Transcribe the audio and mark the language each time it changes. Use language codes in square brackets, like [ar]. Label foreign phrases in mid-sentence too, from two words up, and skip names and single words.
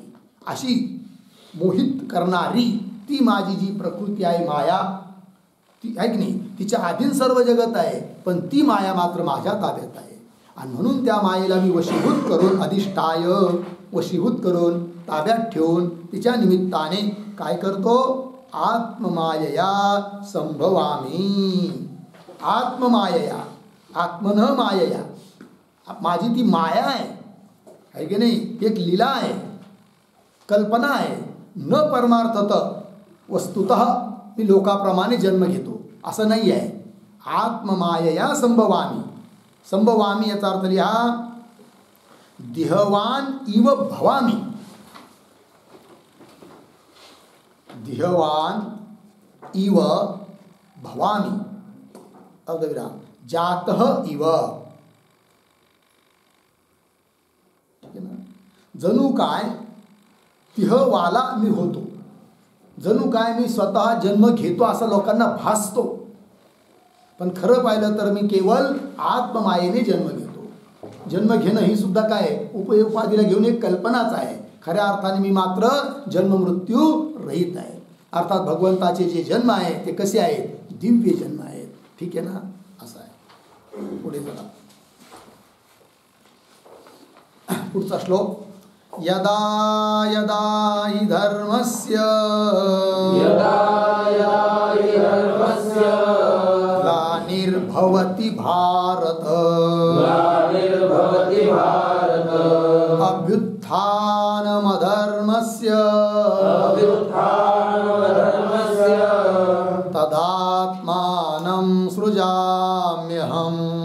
[mr] अशी मोहित करणारी ती माझी जी प्रकृती आहे माया, ती आहे की नाही, तिच्या अधीन सर्व जगत आहे, पण ती माया मात्र माझ्या ताब्यात आहे. आणि म्हणून त्या मायेला मी वशीभूत करून, अधिष्ठाय वशीभूत करून ताब्यात ठेवून तिच्या निमित्ताने काय करतो, [sa] आत्ममायया संभवामी. आत्ममायया, आत्मन मायया, [mr] माझी ती माया आहे की नाही, एक लीला आहे, कल्पना आहे. [sa] न परमार्थत वस्तुतः [mr] मी लोकाप्रमाणे जन्म घेतो असं नाही आहे. [sa] आत्ममायया संभवामी. संभवामी [mr] याचा अर्थ लिहा [sa] देहवान इव भवामी. देहवान इव भवामी अर्धविराम. जातः इव. [mr] जणू काय तिहवाला मी होतो, जणू काय मी स्वतः जन्म घेतो असं लोकांना भासतो, पण खरं पाहिलं तर मी केवळ आत्ममायेने जन्म घेतो. जन्म घेणं ही सुद्धा काय उपाधीला घेऊन एक कल्पनाच आहे. खऱ्या अर्थाने मी मात्र जन्म मृत्यू रहित आहे. अर्थात भगवंताचे जे जन्म आहे ते कसे आहेत, दिव्य जन्म आहेत. ठीक आहे ना, असं आहे. पुढे चला, पुढचा श्लोक. [sa] यदा यदा हि धर्मस्य ग्लानिर्भवति भारत अभ्युत्थानमधर्मस्य तदात्मानं सृजाम्यहम्.